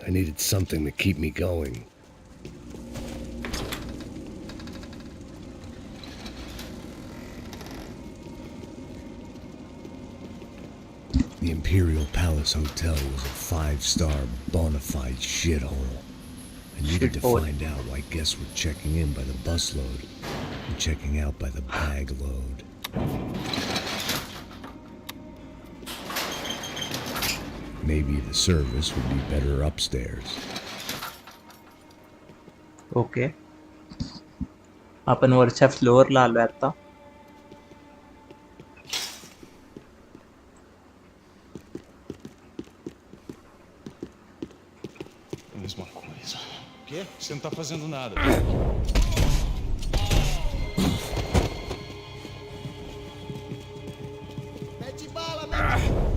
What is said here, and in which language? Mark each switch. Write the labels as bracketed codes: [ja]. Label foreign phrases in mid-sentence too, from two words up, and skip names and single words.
[en] I needed something to keep me going. The Imperial Palace Hotel was a 5-star bona fide shithole. I needed to Shithole. find out why guests were checking in by the busload and checking out by the bag load. Maybe the service would be better upstairs. [mr] ओके, आपण वरच्या फ्लोअरला आलोय आता. [pt] Mesma coisa. O quê? Você não tá fazendo nada. Mete bala, mete!